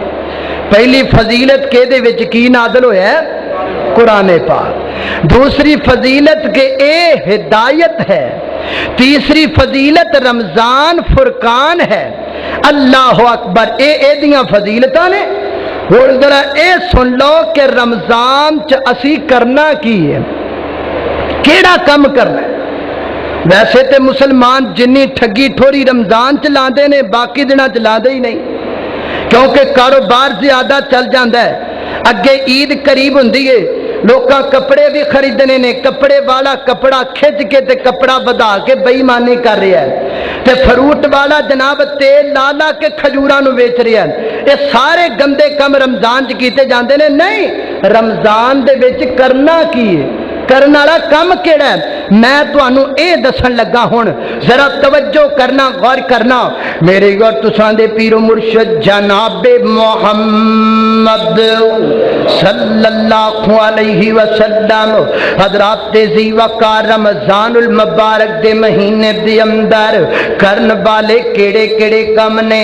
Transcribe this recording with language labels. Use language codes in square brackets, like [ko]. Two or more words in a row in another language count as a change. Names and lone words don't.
[pa] پہلی فضیلت کہ دے وچ کی نازل ہویا ہے؟ قرآن پاک۔ دوسری فضیلت کہ اے ہدایت ہے۔ تیسری فضیلت رمضان فرقان ہے۔ [ar] اللہ اکبر، [pa] اے دیاں فضیلتاں نے۔ اور ذرا اے سن لو کہ رمضان چ اسی کرنا کی ہے، کیڑا کم کرنا ہے۔ ویسے تے مسلمان جنی ٹھگی ٹھوری رمضان چلاندے نے باقی دنوں چلاندے ہی نہیں، کیونکہ کاروبار زیادہ چل جاندہ ہے۔ اگے عید قریب ہوندی ہے، لوکاں کپڑے بھی خریدنے نے، کپڑے والا کپڑا کھچ کے تے کپڑا بدا کے بے ایمانی کر رہا ہے، تے فروٹ والا جناب تیل لا لا کے کھجوراں نو ویچ رہا ہے۔ یہ سارے گندے کم رمضان چ کیتے جاندے نے۔ نہیں، رمضان دے وچ کرنا کی ہے، کرنا والا کم کیڑا ہے؟ میں تانوں اے دسن لگا ہن، ذرا توجہ کرنا، غور کرنا۔ میرے اور تساں دے پیر و مرشد جناب محمد [ar] صلی اللہ علیہ وسلم [pa] حضرات ذی وقار رمضان المبارک دے مہینے دے اندر کرن والے کیڑے کیڑے کم نے؟